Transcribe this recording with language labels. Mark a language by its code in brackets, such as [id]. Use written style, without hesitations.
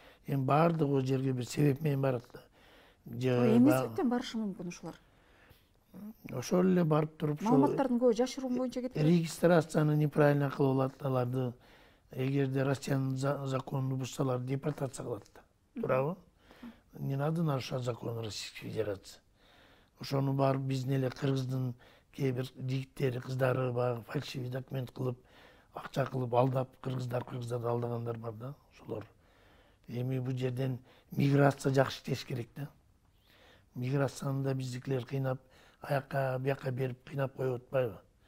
[ky] Эми баардыгы жерге бир себеп менен барат да. Эмне себептен барышы мүмкүн ушулар? Ошол эле барып туруп, маалыматтардын көбү жашыруун боюнча кетет. Регистрацияны неправильно кылып алат, аларды эгерде Россиянын законун бузсалар депортация кылат да. Туурабы? [ru] Не надо нарушать закон Российской Федерации. [ky] Ошону барып биздин эле кыргыздын кээ бир жигиттери, кыздары баягы фальшивый документ кылып, акча кылып алдап, кыргыздарды алдагандар бар да, ошолор. Эми бул жерден миграция жакшы иштеш керек да. Миграцияны да биздикилер кыйнап, аяка бияка берип кыйнап коюп атпайбы?